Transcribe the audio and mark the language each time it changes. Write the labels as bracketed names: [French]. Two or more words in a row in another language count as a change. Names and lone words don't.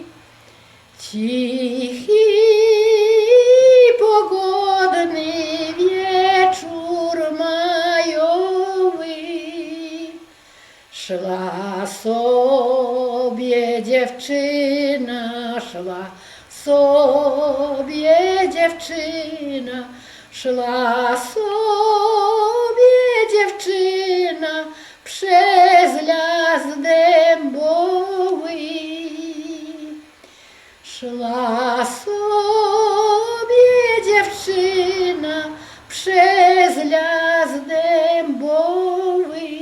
[Ukrainian] Тихий, погодний вечір майовий. Шла собі дівчина, шла собі дівчина, шла собі дівчина [Polish] przez las dębowy. Szła sobie dziewczyna przez las dębowy.